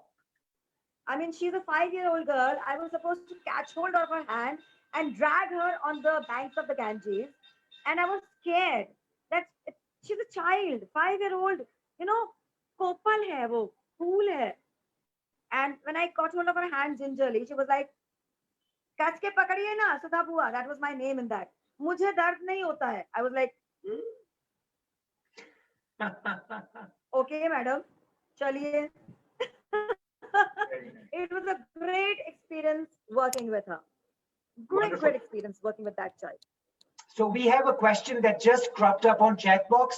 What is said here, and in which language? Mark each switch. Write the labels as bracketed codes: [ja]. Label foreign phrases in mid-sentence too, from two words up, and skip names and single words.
[en] I mean, she's a 5-year-old girl. I was supposed to catch hold of her hand and drag her on the banks of the Ganges. And I was scared that she's a child, 5-year-old, you know, [hi] कोपल है वो, कूल है. [en] And when I caught hold of her hand gingerly, she was like, [hi] कस के पकड़िए ना सुधा बुआ. [en] That was my name in that. [hi] मुझे दर्द नहीं होता है. [en] I was like, okay, madam, चलिए. Very nice. It was a great experience working with her. Great, Wonderful. great experience working with that child. So we have a question that just cropped up on chat box.